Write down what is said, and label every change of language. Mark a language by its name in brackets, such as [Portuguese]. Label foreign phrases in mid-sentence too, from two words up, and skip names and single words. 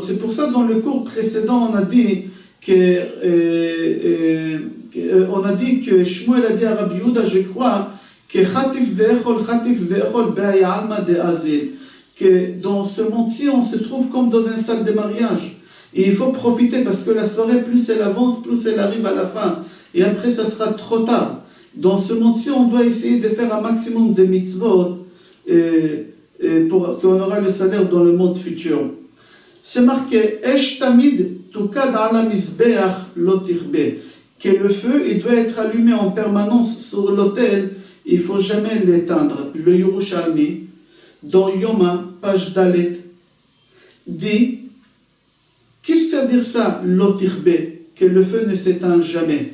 [French] C'est pour ça, dans le cours précédent, on a dit que on a dit que Shmuel a dit à Rabbi Yehuda, je crois, que dans ce monde-ci, on se trouve comme dans une salle de mariage. Et il faut profiter parce que la soirée, plus elle avance, plus elle arrive à la fin. Et après, ça sera trop tard. Dans ce monde-ci, on doit essayer de faire un maximum de mitzvot pour qu'on aura le salaire dans le monde futur. C'est marqué [Hebrew] אש תמיד תוקד על המזבח לא תכבה, [French] que le feu il doit être allumé en permanence sur l'autel, il ne faut jamais l'éteindre. Le Yerushalmi, dans Yoma, page Dalet, dit qu'est-ce que ça veut dire ça, [Hebrew] לא תכבה, [French] que le feu ne s'éteint jamais.